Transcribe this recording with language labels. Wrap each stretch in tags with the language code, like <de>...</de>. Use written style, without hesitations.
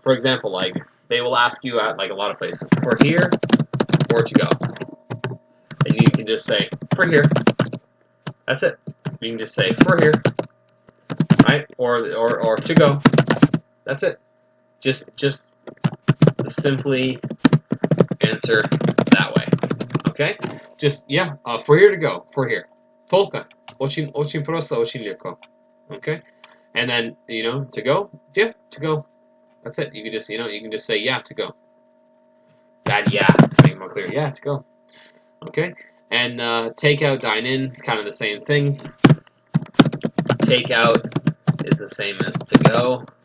<en>For example, like they will ask you at like a lot of places for here or to go, and you can just say for here. That's it. You can just say for here, right? Or to go. That's it. Just simply answer that way. Okay? Just yeah, for here to go. For here.</en> <ru>Только. Очень просто, очень легко.</ru> <en>Okay? And then, to go? Yeah, to go. That's it. You can just, you can just say yeah to go. That yeah, make it more clear. Yeah, to go. Okay? And take out, dine in, it's kind of the same thing. Take out is the same as to go.</en>